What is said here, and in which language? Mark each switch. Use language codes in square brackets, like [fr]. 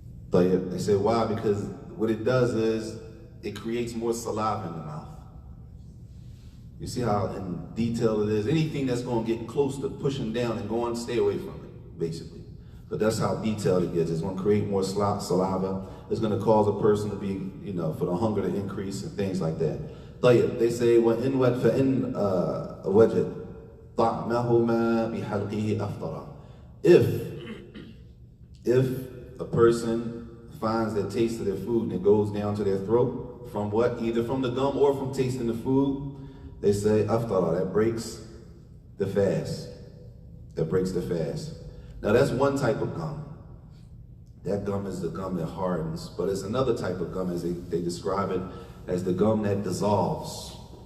[en] They say why? Because what it does is it creates more saliva in the mouth. You see how in detail it is? Anything that's going to get close to pushing down and going, stay away from it, basically. But that's how detailed it gets. It's going to create more saliva. It's going to cause a person to be, you know, for the hunger to increase and things like that. They say, [ar] وَإِنْ فَإِنْ وَجَدْ طَعْمَهُمَا بِحَلْقِهِ أَفْطَرًا. [en] If a person finds the taste of their food and it goes down to their throat, from what? Either from the gum or from tasting the food, they say aftara, that breaks the fast. That breaks the fast. Now that's one type of gum. That gum is the gum that hardens, but it's another type of gum, as they describe it, as the gum that dissolves.